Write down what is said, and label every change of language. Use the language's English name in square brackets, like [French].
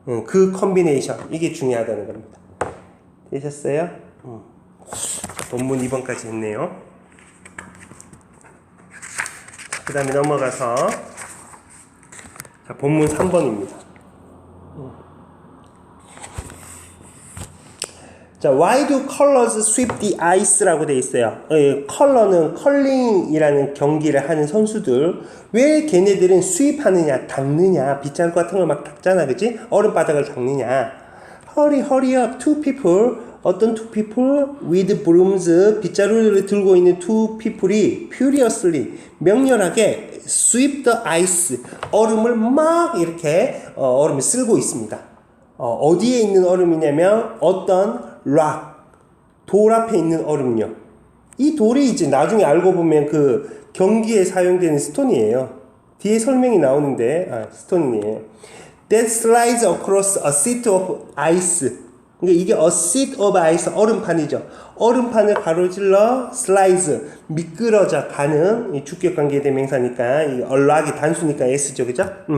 [Korean] 그 컨비네이션, 이게 중요하다는 겁니다. 되셨어요? 본문 2번까지 했네요. 그 다음에 넘어가서 자, 본문 3번입니다. [English] 자, why do colors sweep the ice [Korean] 라고 돼 있어요. 컬러는 컬링이라는 경기를 하는 선수들, 왜 걔네들은 sweep 하느냐, 닦느냐, 빗자루 같은 걸 막 닦잖아, 그치? 얼음바닥을 닦느냐. [English] Hurry up, two people, 어떤 two people with brooms, [Korean] 빗자루를 들고 있는 [English] two people이 furiously, [Korean] 명렬하게 [English] sweep the ice, [Korean] 얼음을 막 이렇게 얼음을 쓸고 있습니다. 어디에 있는 얼음이냐면 어떤 돌 앞에 있는 얼음요. 이 돌이 이제 나중에 알고 보면 그 경기에 사용되는 스톤이에요. 뒤에 설명이 나오는데 스톤이에요. [English] That slides across a sheet of ice. [Korean] 그러니까 이게 [English] a sheet of ice [Korean] 얼음판이죠. 얼음판을 가로질러 slides 미끄러져 가는 이 주격 관계 대명사니까 이 락이 단수니까 s죠, 그죠?